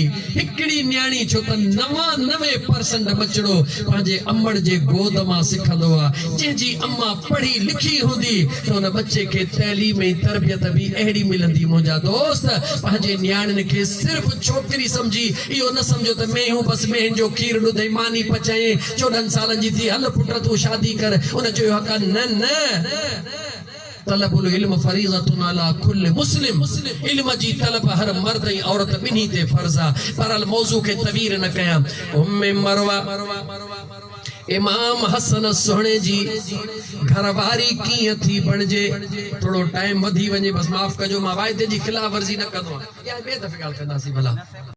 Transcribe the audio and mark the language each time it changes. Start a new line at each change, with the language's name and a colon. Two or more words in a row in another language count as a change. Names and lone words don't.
Sindhi: हिकिड़ी न्याणी छो त 99% बचड़ो पंहिंजे अमड़ जे गोद मां सिखंदो आहे जंहिंजी अम्मा पढ़ी लिखी हूंदी त उन बच्चे खे तइलीम ऐं तरबियत बि अहिड़ी मिलंदी मुंहिंजा दोस्त पंहिंजे न्याणियुनि खे सिर्फ़ छोकिरी सम्झी इहो न सम्झो त मेहूं बसि मेहन जो खीर ॾुधई मानी पचाए 14 सालनि जी थी हल पुट तूं शादी कर उन चयो हक़ न
Arabic: طلب العلم فريضة على كل مسلم
Sindhi: इल्म जी तलब हर मर्द ऐं औरत ॿिन्ही ते फर्ज़ आहे पर मौज़ू खे तवीर न कयां उम्मे मरवा इमाम हसन सोहणे जी घरवारी कीअं थी बणिजे थोड़ो टाइम वधी वञे बस माफ़ कजो मां वाइदे जी खिलाफ़ वर्ज़ी न कंदो आहियां ॿिए दफ़े ॻाल्हि कंदासीं भला।